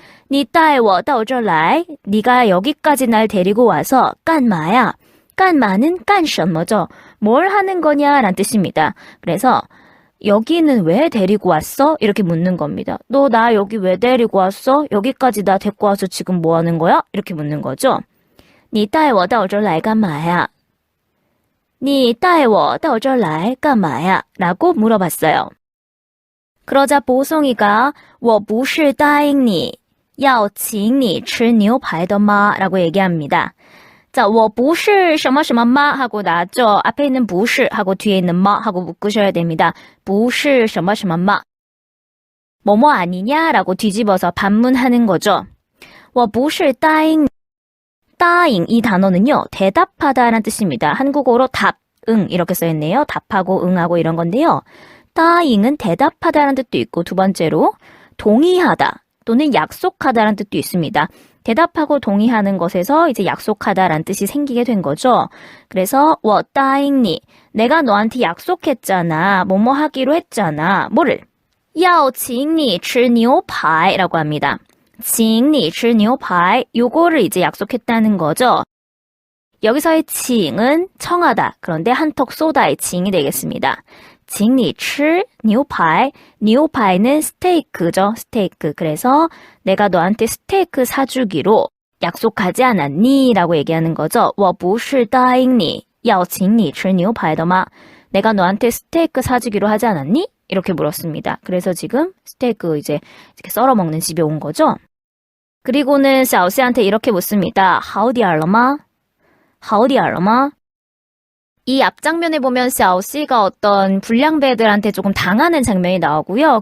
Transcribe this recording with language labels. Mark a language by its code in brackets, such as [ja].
[zh] 你带我到这儿来, [ko] 네가 여기까지 날 데리고 와서 [zh] 干嘛呀? [ko] 干嘛는 干什么죠? 뭘 하는 거냐 라는 뜻입니다. 그래서 여기는 왜 데리고 왔어? 이렇게 묻는 겁니다. 너 나 여기 왜 데리고 왔어? 여기까지 나 데리고 와서 지금 뭐 하는 거야? 이렇게 묻는 거죠. [zh] 你带我到这儿来干嘛呀?你带我到这儿来干嘛呀? [ko] 라고 물어봤어요. 그러자 보송이가 [zh] 我不是答应你要请你吃牛排的吗? [ko] 라고 얘기합니다. 자, 我不是什么什么마 하고 나왔죠. 앞에 있는 不是 하고 뒤에 있는 마 하고 묶으셔야 됩니다. 不是什么什么마. 뭐뭐 아니냐라고 뒤집어서 반문하는 거죠. [zh] 我不是答应 [ko] 따잉 이 단어는요. 대답하다라는 뜻입니다. 한국어로 답, 응 이렇게 써있네요. 답하고 응하고 이런 건데요. 따잉은 대답하다라는 뜻도 있고 두 번째로 동의하다 또는 약속하다라는 뜻도 있습니다. 대답하고 동의하는 것에서 이제 약속하다라는 뜻이 생기게 된 거죠. 그래서 [zh] 我答应你 [ko] 내가 너한테 약속했잖아. 뭐뭐 하기로 했잖아. 뭐를? [zh] 要请你吃牛排 [ko] 라고 합니다. [zh] 请你吃牛排 [ko] 요거를 이제 약속했다는 거죠. 여기서의 칭은 청하다. 그런데 한턱 쏘다의 칭이 되겠습니다. [zh] 请你吃牛排 牛排는 스테이크죠. [ko] 스테이크. 그래서 내가 너한테 스테이크 사주기로 약속하지 않았니? 라고 얘기하는 거죠. [zh] 我不是答应你要请你吃牛排的吗? [ko] 내가 너한테 스테이크 사주기로 하지 않았니? 이렇게 물었습니다. 그래서 지금 스테이크 이제 이렇게 썰어 먹는 집에 온 거죠. 그리고는 샤오씨한테 이렇게 묻습니다. [zh] 好点了吗?好点了吗? [ko] 이 앞장면에 보면 샤오씨가 어떤 불량배들한테 조금 당하는 장면이 나오고요.